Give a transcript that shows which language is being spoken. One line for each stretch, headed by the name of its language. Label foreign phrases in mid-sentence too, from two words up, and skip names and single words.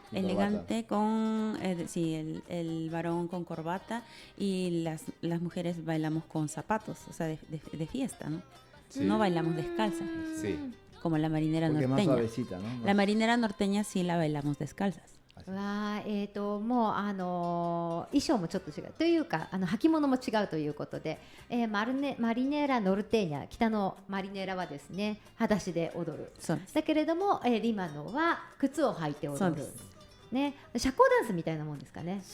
Spanish: Y Elegante con, sí, el varón con corbata y las mujeres bailamos con zapatos, o sea, de fiesta, ¿no? Sí. No bailamos descalza, Sí. como la marinera Porque es más norteña. suavecita, ¿no? La marinera norteña sí la bailamos descalzas.
Japanese: もう衣装もちょっと違うというか履物も違うということで、マリネーラノルテーニャ、北のマリネーラはですね裸足で踊る。そうです。だけれども、リマノは靴を履いて踊るそうです。ね、社交ダンスみたいなもんですかね。